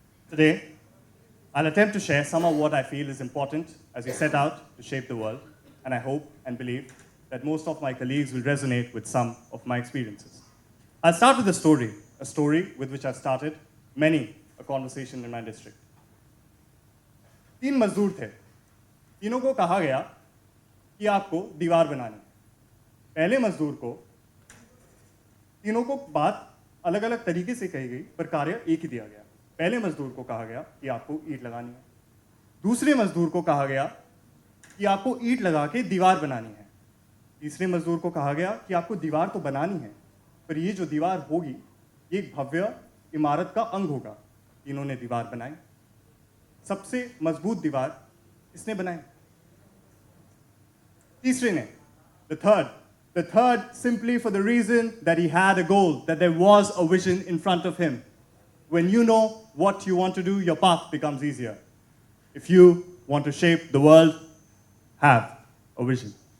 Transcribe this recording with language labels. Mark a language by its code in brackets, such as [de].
[en] Today, I'll attempt to share some of what I feel is important as we set out to shape the world, and I hope and believe that most of my colleagues will resonate with some of my experiences. I'll start with a story with which I've started many a conversation in my district. [hi] 3 मजदूर थे, तीनों को कहा गया कि आपको दीवार बनानी है। पहले मजदूर को तीनों को बात अलग अलग तरीके से कही गई, पर कार्य एक ही दिया गया। पहले मजदूर को कहा गया कि आपको ईंट लगानी है, दूसरे मजदूर को कहा गया कि आपको ईंट लगा के दीवार बनानी है, तीसरे मजदूर को कहा गया कि आपको दीवार तो बनानी है, पर ये जो दीवार होगी ये एक भव्य इमारत का अंग होगा। तीनों ने दीवार बनाई। सबसे मजबूत दीवार इसने बनाई। तीसरे ने, [en] the third simply for the reason that he had a goal, that there was a vision in front of him. When you know what you want to do, your path becomes easier. If you want to shape the world, have a vision.